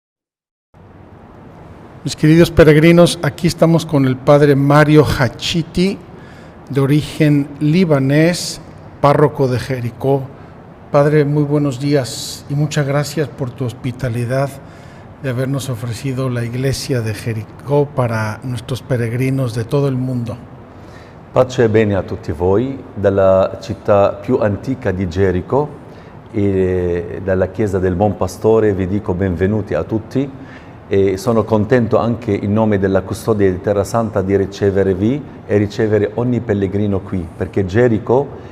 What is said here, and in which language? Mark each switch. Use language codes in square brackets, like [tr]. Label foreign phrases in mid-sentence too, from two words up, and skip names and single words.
[es] Mis queridos peregrinos, aquí estamos con el Padre Mario Hachiti, de origen libanés, párroco de Jericó. Padre, muy buenos días y muchas gracias por tu hospitalidad de habernos ofrecido la iglesia de Jericó para nuestros peregrinos de todo [it] il mondo. Pace e bene a tutti voi, dalla città più antica di Gerico e dalla chiesa del Buon Pastore vi dico benvenuti a tutti e sono contento anche in nome della custodia di Terra Santa di ricevervi e ricevere ogni pellegrino qui, perché Gerico,